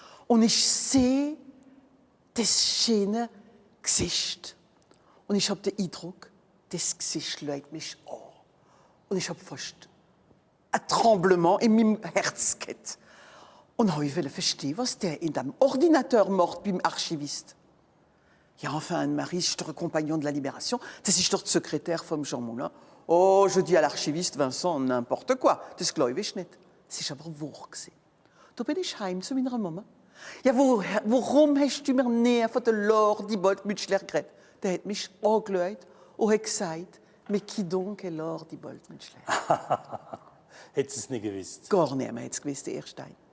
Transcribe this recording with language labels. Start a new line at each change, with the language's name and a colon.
German: Und ich sehe das schöne Gesicht. Und ich habe den Eindruck, das Gesicht schaut mich an. Und ich habe fast ein Tremblement in meinem Herz gehabt. Und ich wollte verstehen, was der in dem Ordinateur macht beim Archivist.
French: Ja, enfin, Anne-Marie, c'est le compagnon de la Libération.
German: Das ist doch der Sekretär von Jean Moulin.
French: Oh, je dis à l'archiviste Vincent n'importe quoi.
German: Das glaube ich nicht. Das war aber wahr. Da bin ich heim zu meiner Mama. Ja, warum hast du mir näher von der Laure Diebold-Mutschler geredet? Der hat mich angeschaut und hat gesagt,
French: mais qui donc est Laure Diebold-Mutschler?
German: Hätte es nicht gewusst. Gar niemand hat es gewusst, der Erstein.